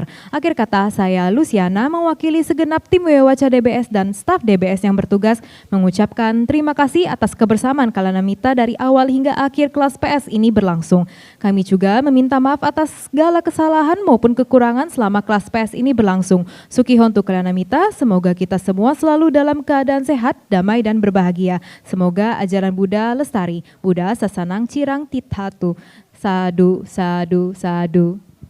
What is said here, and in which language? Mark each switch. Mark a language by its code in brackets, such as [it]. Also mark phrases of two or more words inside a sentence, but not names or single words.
[id] Akhir kata, saya Luciana mewakili segenap tim Wewaca DBS dan staf DBS yang bertugas mengucapkan terima kasih atas kebersamaan Kalanamita dari awal hingga akhir kelas PS ini berlangsung. Kami juga meminta maaf atas segala kesalahan maupun kekurangan selama kelas PS ini berlangsung. Sukihontu Kalanamita, semoga kita semua selalu dalam keadaan sehat, damai, dan berbahagia. Semoga ajaran Buddha lestari. [pi] Buddha Sasanang Cirang Tithatu. Sadu, sadu, sadu.